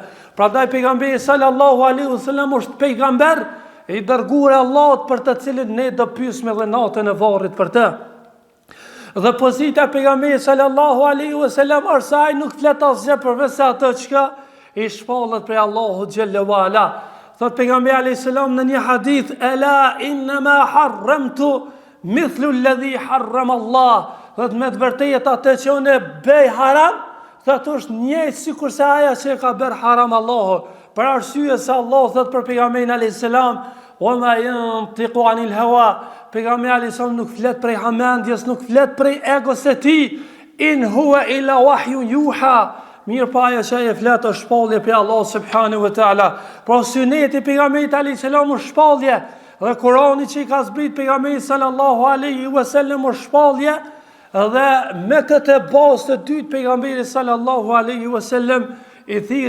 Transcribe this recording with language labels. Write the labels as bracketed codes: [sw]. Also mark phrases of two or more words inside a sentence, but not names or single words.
[sq] Prandaj pejgamberi [ar] صلى الله عليه وسلم [sq] është pejgamber i dërguar e Allahut për të cilin ne do pyesim edhe natën e varrit për të. Dhe pozita e pejgamberit [ar] صلى الله عليه وسلم [sq] është se ai nuk flet asgjë përveç se atë çka i shpallet prej Allahut [ar] جل وعلا. [sq] Thot pejgamberi [ar] عليه السلام [sq] në një hadith: [ar] "ألا إنما حرمت مثل الذي حرم الله." [sq] Thot me të vërtetë atë që unë bëj haram, thot është njëjtë sikur se aja që ka bërë haram Allahu. Për arsye se Allah thot për pejgamberin [ar] عليه السلام: "وما ينطق عن الهوى", [sq] pejgamberi [ar] عليه السلام [sq] nuk flet prej hamendjes, nuk flet prej egos së tij. [ar] إن هو إلا وحي يوحى. [sq] Mirë pa ajo që e flet është shpallje për Allah [ar] سبحانه وتعالى. [sq] Pra suneti pejgamberit [ar] عليه السلام [sq] është shpallje, dhe Kurani që i ka zbrit pejgamberit [ar] صلى الله عليه وسلم [sq] është shpallje, dhe me këtë bazë të dytë pejgamberi [ar] صلى الله عليه وسلم [sq] i